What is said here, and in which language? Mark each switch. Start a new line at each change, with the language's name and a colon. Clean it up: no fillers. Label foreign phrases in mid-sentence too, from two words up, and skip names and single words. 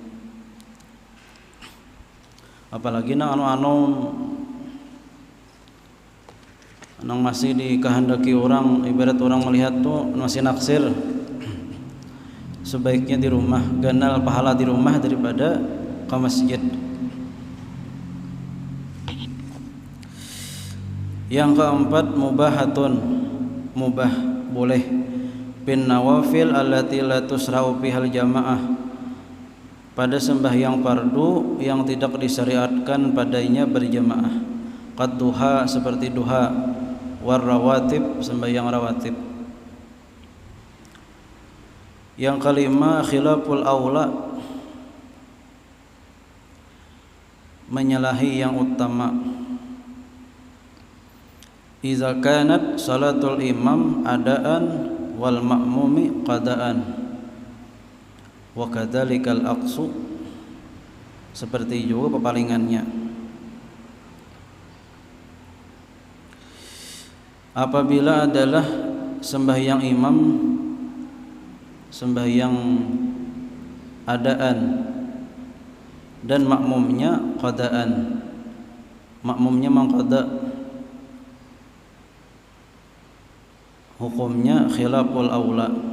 Banjar: Apalagi nang anu masih dikehendaki orang, ibarat orang melihat tuh masih naksir, sebaiknya di rumah, ganal pahala di rumah daripada ke masjid.
Malay: Yang keempat mubahatun, mubah boleh
Arabic: بالنوافل التي لا تشرع بها الجماعة,
Malay: pada sembahyang fardu yang tidak disyariatkan padanya berjamaah.
Arabic: كالضحى
Malay: seperti duha,
Arabic: والرواتب
Malay: sembahyang rawatib. Yang kelima
Arabic: خلاف الأولى,
Malay: menyalahi yang utama.
Arabic: إذا كانت صلاة الإمام أداء والمأموم قضاء وكذلك العكس,
Malay: seperti juga pepalingannya. Apabila adalah sembahyang imam sembahyang adaan dan makmumnya qadaan, makmumnya mengqada, hukumnya
Arabic: خلاف الأولى.